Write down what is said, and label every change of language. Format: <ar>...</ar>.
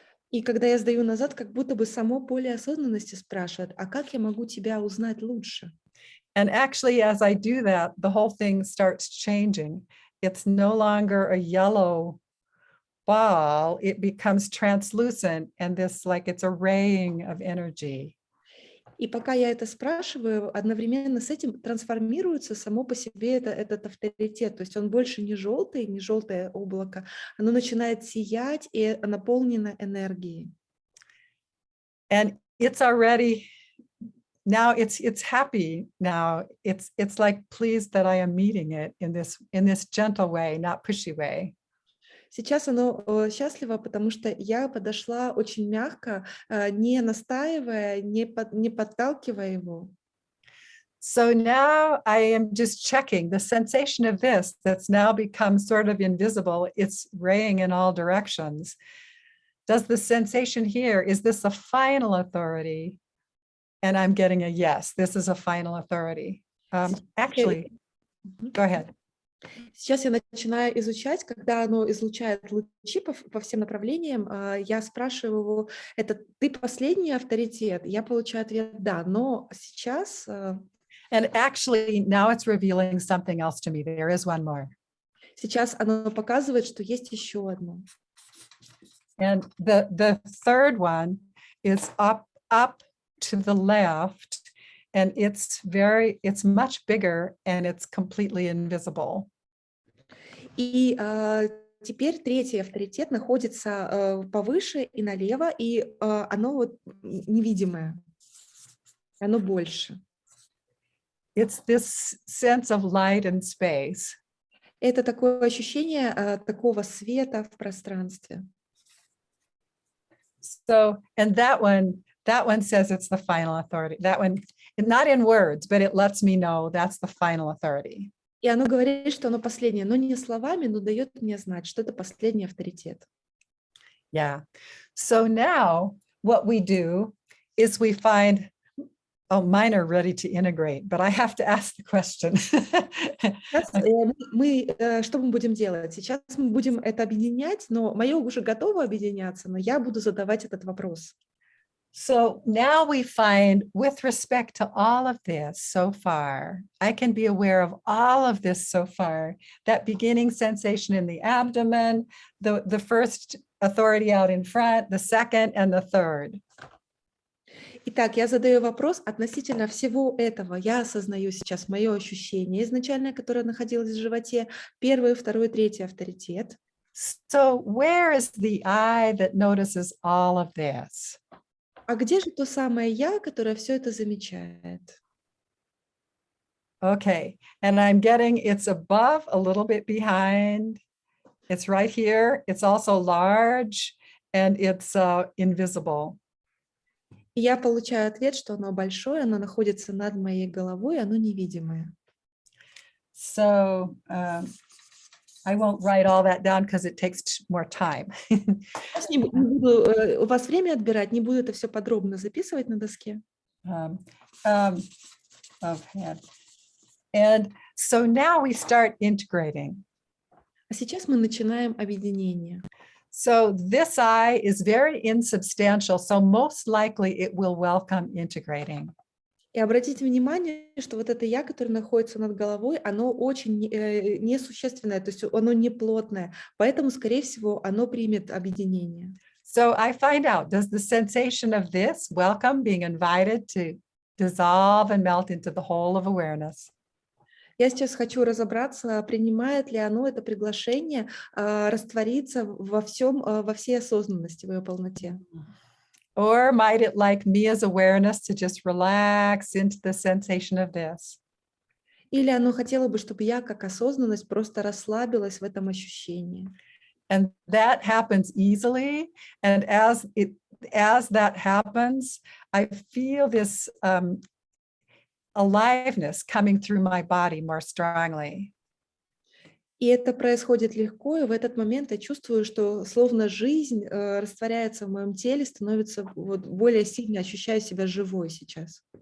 <ru>И когда я сдаю назад, как будто бы само поле осознанности спрашивает, а как я могу тебя узнать лучше?</ru> <en>And actually, as I do that, the whole thing starts changing. It's no longer a yellow ball. It becomes translucent and this, like it's a raying of energy.</en> <ru>И пока я это спрашиваю, одновременно с этим трансформируется само по себе этот авторитет. То есть он больше не желтое облако, оно начинает сиять и наполнено энергией.</ru> <en>And it's already, now it's happy now. It's like pleased that I am meeting it in this gentle way, not pushy way.</en> <ru>Сейчас оно счастливо, потому что я подошла очень мягко, не настаивая, не подталкивая его.</ru> <en>So now I am just checking the sensation of this that's now become sort of invisible. It's raying in all directions. does the sensation here, is this a final authority? And I'm getting a yes, this is a final authority. Actually, go ahead.</en> <ru>Сейчас я начинаю изучать, когда оно излучает лучи по всем направлениям, я спрашиваю его, это ты последний авторитет? Я получаю ответ да, но сейчас...</ru> <en>And actually, now it's revealing something else to me. There is one more.</en> <ru>Сейчас оно показывает, что есть еще одно.</ru> <en>And the third one is up to the left, and it's much bigger and it's completely invisible.</en> <ru>И теперь третий авторитет находится повыше и налево, и оно вот невидимое, оно больше.</ru> <en>It's this sense of light and space.</en> <ru>Это такое ощущение такого света в пространстве.</ru> <en>So, and that one says it's the final authority. That one, not in words, but it lets me know that's the final authority.</en> <ru>И оно говорит, что оно последнее, но не словами, но дает мне знать, что это последний авторитет.</ru> <en>Yeah. So now what we do is we find, oh, mine are ready to integrate, but I have to ask the question.</en> <ru>Сейчас что мы будем делать? Сейчас мы будем это объединять, но мое уже готово объединяться, но я буду задавать этот вопрос.</ru> <en>So now we find, with respect to all of this so far, I can be aware of all of this so far, that beginning sensation in the abdomen, the first authority out in front, the second and the third.</en> <ru>Итак, я задаю вопрос относительно всего этого. Я осознаю сейчас мое ощущение изначальное, которое находилось в животе, первый, второй, третий авторитет.</ru> <en>So where is the I that notices all of this?</en> <ru>А где же то самое я, которое все это замечает?</ru> <en>Okay, and I'm getting it's above, a little bit behind. It's right here. It's also large, and it's invisible.</en> <ru>И я получаю ответ, что оно большое, оно находится над моей головой, оно невидимое.</ru> <en>So I won't write all that down because it takes more time.</en> <ru>Не буду у вас время отбирать, не буду это все подробно записывать на доске.</ru> <en>Okay. And so now we start integrating.</en> <ru>А сейчас мы начинаем объединение.</ru> <en>So this I is very insubstantial, so most likely it will welcome integrating.</en> <ru>И обратите внимание, что вот это я, которое находится над головой, оно очень несущественное, то есть оно не плотное, поэтому, скорее всего, оно примет объединение.</ru> <en>So I find out, does the sensation of this welcome being invited to dissolve and melt into the whole of awareness?</en> <ru>Я сейчас хочу разобраться, принимает ли оно это приглашение раствориться во всем, во всей осознанности, в ее полноте.</ru> <en>Or might it like me as awareness to just relax into the sensation of this?</en> <ru>Или оно хотело бы, чтобы я как осознанность просто расслабилась в этом ощущении.</ru> <en>And that happens easily. And as that happens, I feel this aliveness coming through my body more strongly.</en> <ru>И это происходит легко, и в этот момент я чувствую, что словно жизнь растворяется в моем теле, становится вот более сильно, ощущаю себя живой сейчас.</ru>